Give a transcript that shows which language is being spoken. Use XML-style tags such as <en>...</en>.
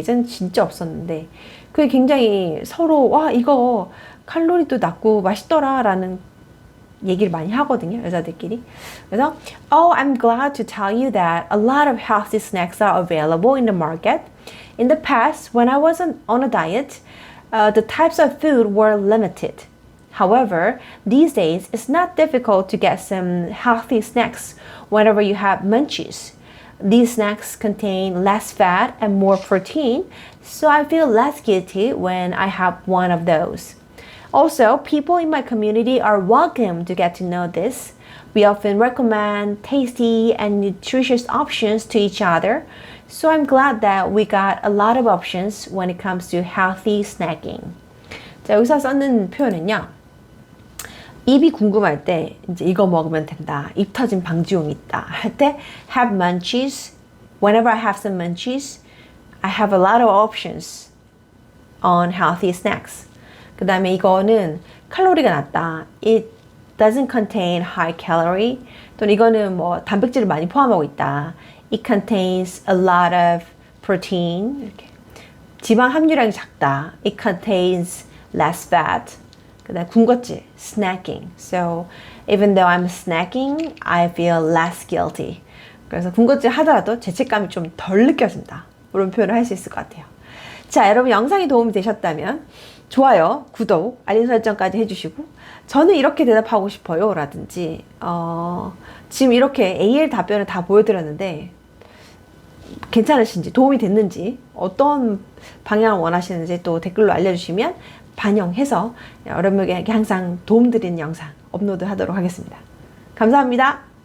<ko>예전 진짜 없었는데 그게 굉장히 서로 와 이거 칼로리도 낮고 맛있더라 라는 얘기를 많이 하거든요. 여자들끼리.</ko> <en>그래서 Oh, I'm glad to tell you that a lot of healthy snacks are available in the market. In the past, when I wasn't on a diet, the types of food were limited. However, these days, it's not difficult to get some healthy snacks whenever you have munchies. These snacks contain less fat and more protein, so I feel less guilty when I have one of those. Also, people in my community are welcome to get to know this. We often recommend tasty and nutritious options to each other, so I'm glad that we got a lot of options when it comes to healthy snacking.</en> <ko>자, 여기서 썼는 표현은요. 입이 궁금할 때 이제 이거 먹으면 된다. 입 터진 방지용이 있다. 할 때</ko> <en>have munchies. Whenever I have some munchies, I have a lot of options on healthy snacks.</en> <ko>그 다음에 이거는 칼로리가 낮다.</ko> <en>It doesn't contain high calorie.</en> <ko>또는 이거는 뭐 단백질을 많이 포함하고 있다.</ko> <en>It contains a lot of protein.</en> <ko>이렇게. 지방 함유량이 작다.</ko> <en>It contains less fat.</en> <ko>그 다음에 군것질, snacking.</ko> <en>So even though I'm snacking, I feel less guilty.</en> <ko>그래서 군것질 하더라도 죄책감이 좀 덜 느껴진다. 이런 표현을 할 수 있을 것 같아요. 자, 여러분 영상이 도움이 되셨다면 좋아요, 구독, 알림 설정까지 해주시고 저는 이렇게 대답하고 싶어요 라든지 지금 이렇게 AL 답변을 다 보여드렸는데 괜찮으신지 도움이 됐는지 어떤 방향을 원하시는지 또 댓글로 알려주시면 반영해서 여러분에게 항상 도움드리는 영상 업로드 하도록 하겠습니다. 감사합니다.</ko>